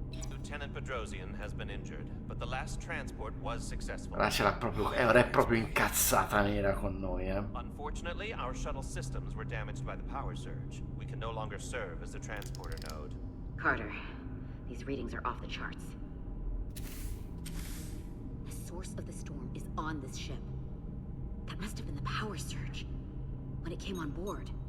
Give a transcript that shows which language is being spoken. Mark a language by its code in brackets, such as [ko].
[en] Lieutenant Bedrosian has been injured, but the last transport was successful. [it] Ora ce l'ha proprio, ora è proprio incazzata nera con noi, [en] Unfortunately, our shuttle systems were damaged by the power surge. We can no longer serve as the transporter node. Carter, these readings are off the charts. The source of the storm is on this ship. That must have been the power surge when it came on board.